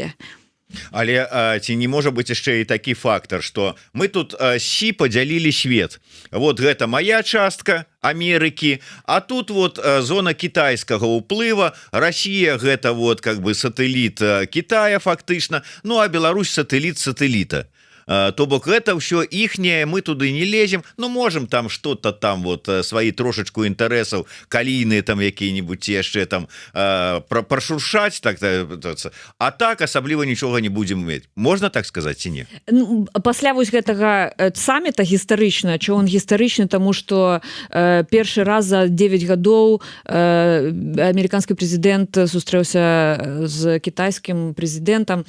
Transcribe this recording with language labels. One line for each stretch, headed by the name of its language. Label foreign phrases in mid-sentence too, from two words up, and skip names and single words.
Belarusian: Але ці не можа быць яшчэ і такі фактор, што мы тут сі падзялілі свет. Вот гэта моя частка Амерыкі, а тут вот зона кітайскага ўплыва, Расія гэта
Russian: вот как бы
Belarusian: сатэліт Китая фактычна, ну а Беларусь сатэліт сатэліта. То бок гэта ўсё іхняе, мы туды не лезем,
Russian: но можем там что-то там вот свои трошечку
Belarusian: інтарэсаў калійныя там якія-нибудь яшчэ там прашуршаць, так, а так асабліва нічога не будем мець. Можна так сказаць ці не? Ну, пасля вось гэтага самміта гістарычна, чого он гістарычны, тому што першы раз за 9 гадоў амерыканскі прэзідэнт сустрэўся з кітайскім прэзідэнтам.